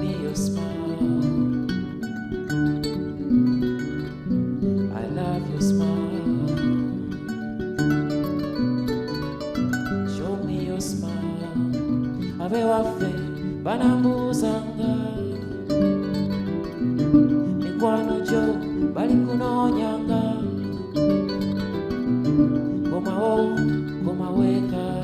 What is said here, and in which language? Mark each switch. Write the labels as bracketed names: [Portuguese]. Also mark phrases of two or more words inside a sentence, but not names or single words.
[English] your smile. I love your smile. Show me your smile. [Ganda] Ave wafe banambuzanga. Mikwano jo bali kunonyanga. Koma o, koma weka.